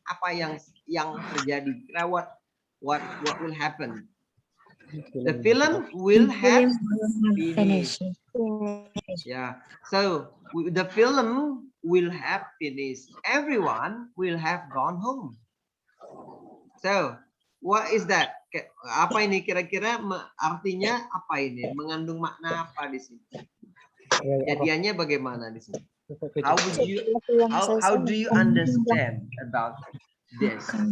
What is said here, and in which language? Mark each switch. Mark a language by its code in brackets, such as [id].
[id] Apa yang terjadi? Kira [en] what will happen? The film will have finished. Yeah. So the film will have finished. Everyone will have gone home. So what is that? [id] Apa ini kira-kira artinya apa ini? Mengandung makna apa di sini? Jadiannya bagaimana di sini? [en] How do you understand about this?